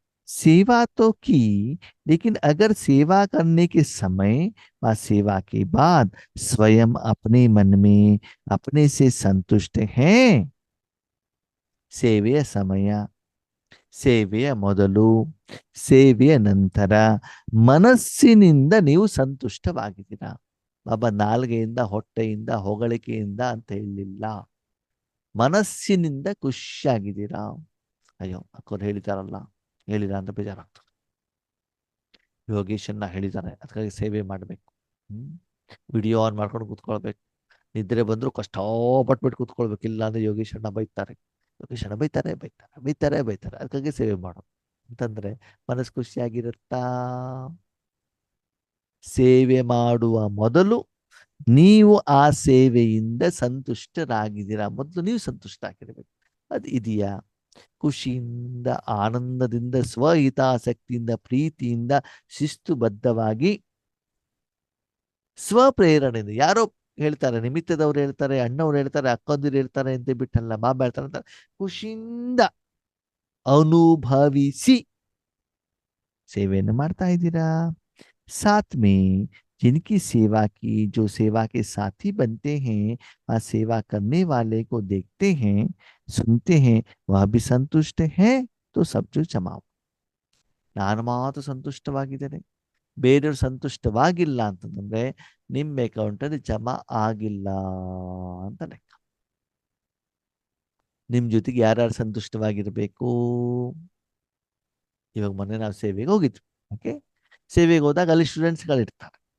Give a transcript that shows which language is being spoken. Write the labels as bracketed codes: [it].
[hi] सेवा तो की, लेकिन अगर सेवा करने के समय व सेवा के बाद स्वयं अपने मन में अपने से संतुष्ट हैं, [kn] ಸೇವೆಯ ಸಮಯ, ಸೇವೆಯ ಮೊದಲು, ಸೇವೆಯ ನಂತರ ಮನಸ್ಸಿನಿಂದ ನೀವು ಸಂತುಷ್ಟವಾಗಿದ್ದೀರಾ. ಬಾಬಾ ನಾಲ್ಗೆಯಿಂದ, ಹೊಟ್ಟೆಯಿಂದ, ಹೊಗಳಿಕೆಯಿಂದ ಅಂತ ಹೇಳಲಿಲ್ಲ. ಮನಸ್ಸಿನಿಂದ ಖುಷಿಯಾಗಿದ್ದೀರಾ? ಅಯ್ಯೋ ಅಕ್ಕವ್ರು ಹೇಳಿದಾರಲ್ಲ, ಹೇಳಿಲ್ಲ ಅಂತ ಬೇಜಾರಾಗ್ತದೆ. ಯೋಗೇಶನ್ನ ಹೇಳಿದ್ದಾರೆ, ಅದಕ್ಕಾಗಿ ಸೇವೆ ಮಾಡಬೇಕು. ವಿಡಿಯೋ ಆನ್ ಮಾಡ್ಕೊಂಡು ಕೂತ್ಕೊಳ್ಬೇಕು. ನಿದ್ರೆ ಬಂದ್ರು ಕಷ್ಟಪಟ್ಬಿಟ್ಟು ಕೂತ್ಕೊಳ್ಬೇಕು, ಇಲ್ಲ ಅಂದ್ರೆ ಯೋಗೇಶಣ್ಣ ಬೈತಾರೆ, ಯೋಗೇಶಣ್ಣ ಬೈತಾರೆ ಬೈತಾರೆ ಬೈತಾರೆ ಬೈತಾರೆ. ಅದಕ್ಕಾಗಿ ಸೇವೆ ಮಾಡೋದು ಅಂತಂದ್ರೆ ಮನಸ್ಸು ಖುಷಿಯಾಗಿರುತ್ತಾ? ಸೇವೆ ಮಾಡುವ ಮೊದಲು ನೀವು ಆ ಸೇವೆಯಿಂದ ಸಂತುಷ್ಟರಾಗಿದ್ದೀರಾ? ಮೊದಲು ನೀವು ಸಂತುಷ್ಟ ಆಗಿರ್ಬೇಕು. ಅದು ಇದೆಯಾ? ಖುಷಿಯಿಂದ, ಆನಂದದಿಂದ, ಸ್ವಹಿತಾಸಕ್ತಿಯಿಂದ, ಪ್ರೀತಿಯಿಂದ, ಶಿಸ್ತುಬದ್ಧವಾಗಿ, ಸ್ವಪ್ರೇರಣೆಯಿಂದ. ಯಾರೋ ಹೇಳ್ತಾರೆ, ನಿಮಿತ್ತದವ್ರು ಹೇಳ್ತಾರೆ, ಅಣ್ಣವ್ರು ಹೇಳ್ತಾರೆ, ಅಕ್ಕಂದಿರು ಹೇಳ್ತಾರೆ ಅಂತ ಬಿಟ್ಟಲ್ಲ, ಬಾಬಾ ಹೇಳ್ತಾರೆ ಅಂತ ಖುಷಿಯಿಂದ ಅನುಭವಿಸಿ ಸೇವೆಯನ್ನು ಮಾಡ್ತಾ ಇದ್ದೀರಾ? [hi] साथ में जिनकी सेवा की, जो सेवा के साथी बनते हैं, वह सेवा करने वाले को देखते हैं, सुनते हैं, वह भी संतुष्ट है, तो सब जो जमाओ. [kn] ನಾನು ಮಾತ್ರ ಸಂತುಷ್ಟವಾಗಿದ್ದೇನೆ, ಬೇರೆಯವ್ರು ಸಂತುಷ್ಟವಾಗಿಲ್ಲ ಅಂತಂದ್ರೆ ನಿಮ್ಮ ಅಕೌಂಟಲ್ಲಿ ಜಮಾ ಆಗಿಲ್ಲ ಅಂತ ಲೆಕ್ಕ. ನಿಮ್ಮ ಜೊತೆಗೆ ಯಾರ್ಯಾರು ಸಂತುಷ್ಟವಾಗಿರಬೇಕು? ಇವಾಗ ಮೊನ್ನೆ ನಾವು ಸೇವೆಗೆ ಹೋಗಿದ್ವಿ. ಓಕೆ, ಸೇವೆಗೆ ಹೋದಾಗ ಅಲ್ಲಿ ಸ್ಟೂಡೆಂಟ್ಸ್ಗಳಿರ್ತಾರೆ.